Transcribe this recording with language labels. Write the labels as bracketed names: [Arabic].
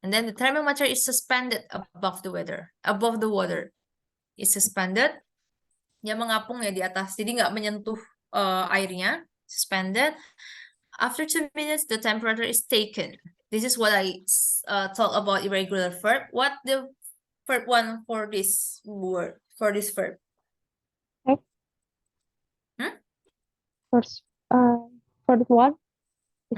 [English] And then the thermometer is suspended above the water. Is suspended, [Indonesian] dia mengapung ya di atas, jadi nggak menyentuh airnya. [English] Suspended. After 2 minutes, the temperature is taken. This is what I talk about irregular verb. What the verb one for this word, for this verb? First one is